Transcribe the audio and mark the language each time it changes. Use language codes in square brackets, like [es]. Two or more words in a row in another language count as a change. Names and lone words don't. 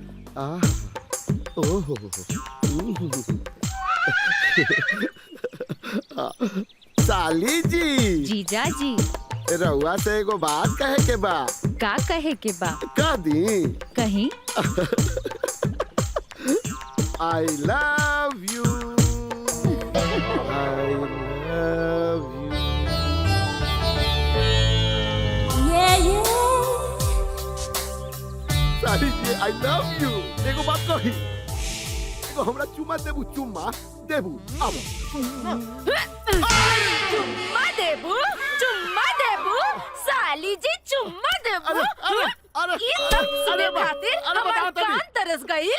[bho] आह, ओहो, साली जी, जीजा जी, रउआ से एगो बात कहे के बा। का कहे के बा? कह दी। कहीं [en] I love you. I love you. [bho] साली जी, [en] I love you. [bho] एगो बात कही। एगो हमरा चुम्मा देबू, चुम्मा देबू। अब चुम्मा देबू, चुम्मा देबू, साली जी चुम्मा देबू। ई सब सुने खातिर हमार कान तरस गइल।